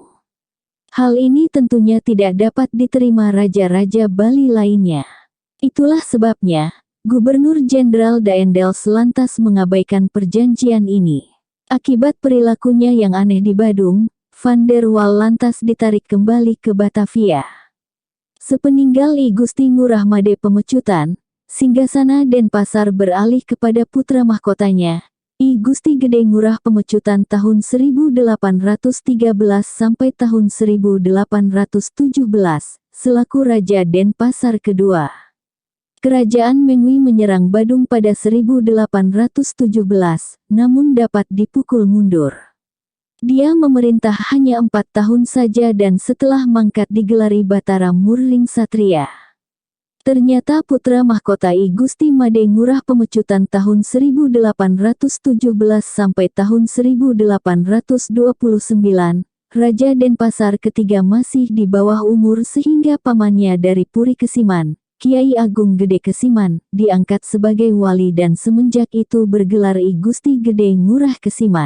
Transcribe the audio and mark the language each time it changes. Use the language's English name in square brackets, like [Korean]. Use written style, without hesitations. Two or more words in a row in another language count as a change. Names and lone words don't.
[Indonesian] Hal ini tentunya tidak dapat diterima raja-raja Bali lainnya. Itulah sebabnya, Gubernur Jenderal Daendels lantas mengabaikan perjanjian ini. Akibat perilakunya yang aneh di Badung, Van der Wal lantas ditarik kembali ke Batavia. Sepeninggal I Gusti Ngurah Made Pemecutan, singgasana Denpasar beralih kepada putra mahkotanya, I Gusti Gede Ngurah Pemecutan tahun 1813 sampai tahun 1817, selaku Raja Denpasar kedua. Kerajaan Mengwi menyerang Badung pada 1817, namun dapat dipukul mundur. Dia memerintah hanya 4 tahun saja dan setelah mangkat digelari Batara Murling Satria. Ternyata putra mahkota I Gusti Made Ngurah Pemecutan tahun 1817 sampai tahun 1829, Raja Denpasar ketiga masih di bawah umur sehingga pamannya dari Puri Kesiman, Kiai Agung Gede Kesiman, diangkat sebagai wali dan semenjak itu bergelar I Gusti Gede Ngurah Kesiman.